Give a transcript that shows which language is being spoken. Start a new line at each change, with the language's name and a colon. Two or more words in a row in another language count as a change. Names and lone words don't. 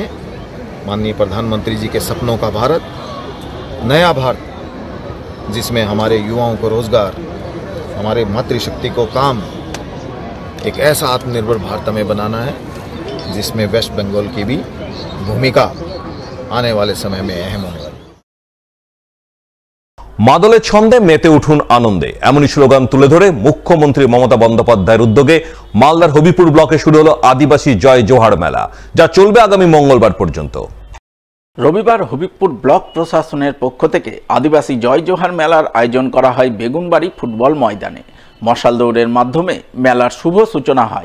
Hindi: माननीय प्रधानमंत्री जी के सपनों का भारत, नया भारत, जिसमें हमारे युवाओं को रोजगार, हमारे मातृशक्ति को काम, एक ऐसा आत्मनिर्भर भारत हमें बनाना है जिसमें वेस्ट बंगाल की भी भूमिका आने वाले समय में अहम होने वाली।
Bangla: মাদলের ছন্দে মেতে উঠুন আনন্দে এমনই স্লোগান তুলে ধরে মুখ্যমন্ত্রী মমতা বন্দ্যোপাধ্যায়ের উদ্যোগে মালদার হবিবপুর ব্লকে শুরু হলো আদিবাসী জয় জোহার মেলা, যা চলবে আগামী মঙ্গলবার পর্যন্ত। রবিবার হবিবপুর ব্লক প্রশাসনের পক্ষ থেকে আদিবাসী জয় জোহার মেলার আয়োজন করা হয় বেগুনবাড়ি ফুটবল ময়দানে। মশাল দৌড়ের মাধ্যমে মেলার শুভ সূচনা হয়।